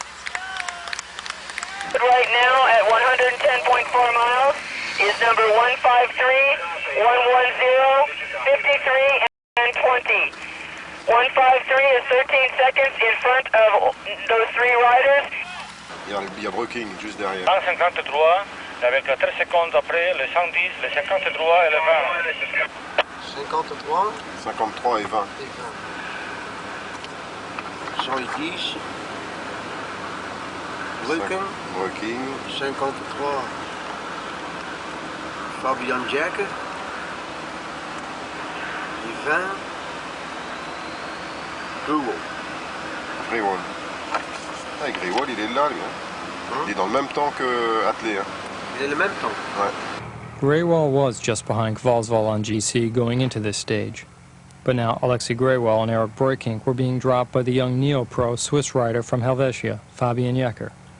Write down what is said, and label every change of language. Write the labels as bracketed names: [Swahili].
[English] Right now at 110.4 miles is number 153, 110, 53, and 20. 153 is 13 seconds in front of those 3 riders. [French] Il y a Brooking juste derrière. 153, avec 13 secondes après, le 110, le 53 et le 20. 53 53 et 20. 110. Brooking. 53. Fabian Jacke. 20. Grewal. Grewal. Ah, Grewal, il est là, lui. Il est dans le même temps que Attelé. Il est le même temps. Ouais. [English] Greywall was just behind Kvalsval on GC going into this stage. But now Alexei Greywall and Eric Breukink were being dropped by the young neo-pro Swiss rider from Helvetia, Fabian Jecker.